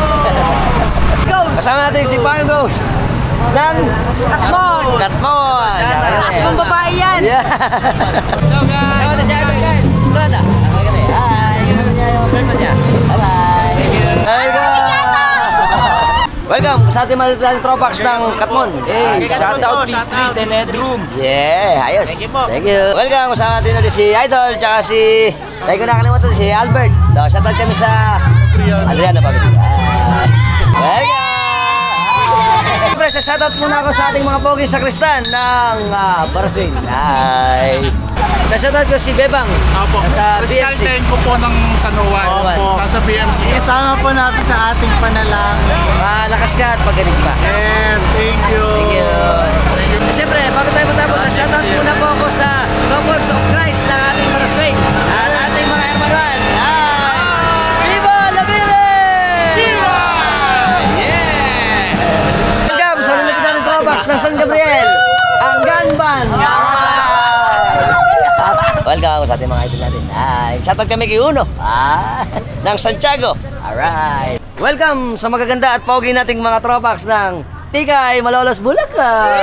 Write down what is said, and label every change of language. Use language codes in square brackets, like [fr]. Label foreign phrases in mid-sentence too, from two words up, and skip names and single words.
[tl] Kasama natin si Bargos ng Katmon. Ang babae yan. Kasama natin si Idol Estrada. Hi. Kasama niya yung girlfriend niya. Bye-bye. Welcome sa ating mga tropax ng Katmon. Shoutout P-Street and Headroom. Yeah, ayos. [en] Thank you. [tl] Welcome sa natin natin si Idol, tsaka si, tayo ko nakalimutan, si Albert. So, shoutout kami sa Adriano family. Welcome! Siyempre, shoutout muna ako sa ating mga pogi sa Kristan ng Baraswing. Nice! Shoutout ko si Bebang sa BMC. Fiscal 10 ko po ng San Juan. Nasa BMC. Isama po natin sa ating panalangin. Malakas ka at pagaling pa. [en] Yes, thank you. Thank you. [tl] Siyempre, bago tayo matapos, shoutout muna po ako sa Couples of Christ ng ating Baraswing at ating mga hermanuan. [es] Viva la Virgen! Viva! [tl] Yeah! Welcome sa limited ng Tropax ng San Gabriel, ang Ganban! Welcome sa ating mga idol natin. Shoutout kami kay Uno ng Santiago. Alright. Welcome sa magaganda at pogi nating mga Tropax ng Tikay, Malolos, Bulacan.